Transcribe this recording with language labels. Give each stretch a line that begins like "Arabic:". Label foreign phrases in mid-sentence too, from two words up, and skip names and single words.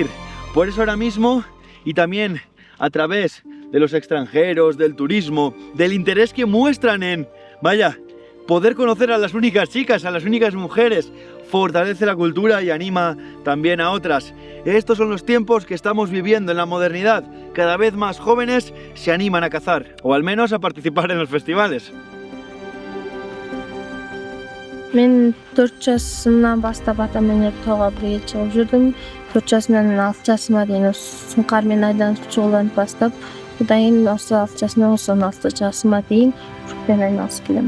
Spanish: Por eso ahora mismo, y también a través de los extranjeros, del turismo, del interés que muestran en, poder conocer a las únicas chicas, a las únicas mujeres, fortalece la cultura y anima también a otras. Estos son los tiempos que estamos viviendo en la modernidad. Cada vez más jóvenes se animan a cazar, o al menos a participar en los festivales.
Kazakh: Мен 4 жасымнан бастап атаммен тауға бірге шығып жүрдім. 4 жасымнан 6 жасыма дейін сұңқармен айданып шығудан бастап, одан кейін осы 6 жасымнан 16 жасыма дейін жүкпен айналысып келемін.